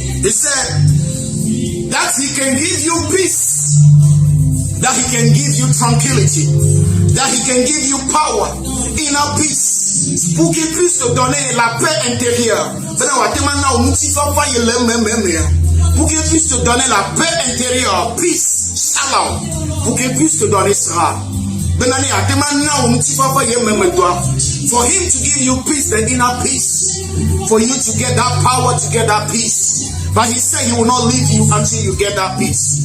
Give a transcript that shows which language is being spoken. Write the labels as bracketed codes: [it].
[en] He said that he can give you peace, that he can give you tranquility, that he can give you power, inner peace. [fr] Pour qu'il puisse te donner la paix intérieure. Pour qu'il puisse te donner la paix intérieure, peace, shalom. Pour qu'il puisse te donner cela. [en] For him to give you peace, the inner peace. For you to get that power, to get that peace. But he said he will not leave you until you get that peace.